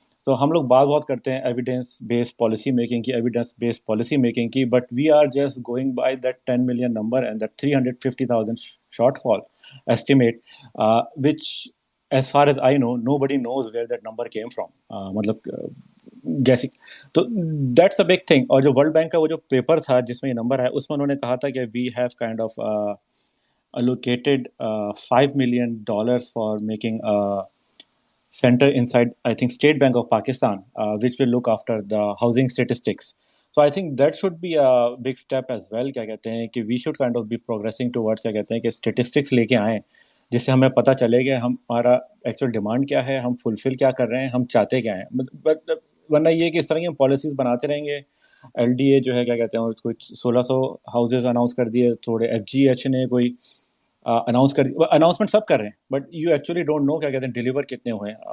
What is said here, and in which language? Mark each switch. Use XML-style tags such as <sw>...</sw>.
<ur>تو ہم لوگ بات کرتے ہیں</ur> <en>Evidence based policy making کی, evidence based policy making کی, but we are just going by that 10 million number and that 350,000 shortfall estimate, which as far as I know nobody knows where that number came from.</en> <ur>مطلب guessing.</ur> <en>تو that's a big thing.</en> <ur>اور جو world bank کا وہ جو paper تھا جس میں یہ نمبر ہے اس میں انہوں نے کہا تھا کہ</ur> <en>we have kind of allocated $5 million for making a center inside I think State Bank of Pakistan, which will look after the housing statistics. So I think that should be a big step as well.</en> <ur>کیا کہتے ہیں کہ</ur> <en>we should kind of be progressing towards</en> <ur>کیا کہتے ہیں کہ statistics لے کے آئیں جس سے ہمیں پتہ چلے کہ ہمارا ایکچوئل ڈیمانڈ کیا ہے, ہم فلفل کیا کر رہے ہیں, ہم چاہتے کیا ہیں. بٹ ورنہ یہ کہ اس طرح کی ہم پالیسیز بناتے رہیں گے. ایل ڈی اے جو ہے کیا کہتے ہیں کچھ 1600 ہاؤسز اناؤنس کر دیے, تھوڑے ایف جی ایچ نے کوئی اناؤنس کر دی, اناؤنسمنٹ سب کر رہے ہیں,</ur> <en>but you actually don't know</en> <ur>کیا کہتے ہیں ڈلیور کتنے ہوئے ہیں.</ur>